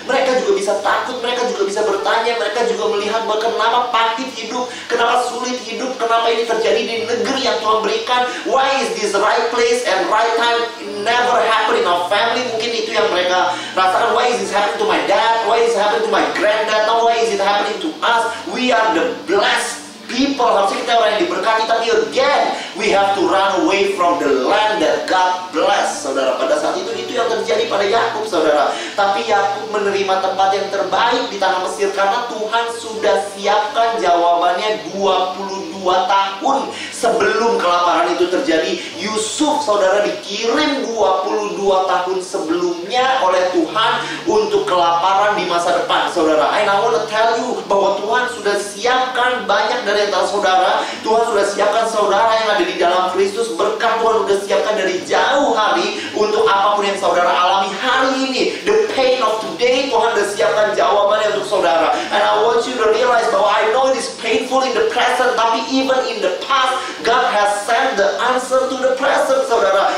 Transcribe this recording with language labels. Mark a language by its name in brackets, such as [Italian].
[Indonesian] Mereka juga bisa takut, mereka juga bisa bertanya, mereka juga melihat bahwa kenapa pahit hidup, kenapa sulit hidup, kenapa ini terjadi di negeri yang Tuhan berikan. [English] Why is this right place and right time never happen in our family? [Indonesian] Mungkin itu yang mereka rasakan. [English] Why is this happening to my dad? Why is it happening to my granddad? No, why is it happening to us? We are the blessed people. [Indonesian] Harusnya kita orang yang diberkati. [English] Tapi again, we have to run away from the land that God bless, saudara. [Indonesian] Pada saat itu yang terjadi pada Yakub, saudara. Tapi Yakub menerima tempat yang terbaik di tanah Mesir karena Tuhan sudah siapkan jawabannya 22 tahun sebelum kelaparan itu terjadi. Yusuf, saudara, dikirim 22 tahun sebelumnya oleh Tuhan untuk kelaparan di masa depan, saudara. [English] And I want to tell you [Indonesian] bahwa Tuhan sudah siapkan banyak dari antara saudara. Tuhan sudah siapkan saudara yang ada di dalam Kristus. Berkat Tuhan sudah siapkan dari jauh hari untuk apapun yang saudara alami hari ini. [English] The pain of today, [Indonesian] Tuhan sudah siapkan jawabannya untuk saudara. [English] And I want you to realize bahwa I know it is painful in the present, tapi even in the past, God has sent the answer to the present, saudara.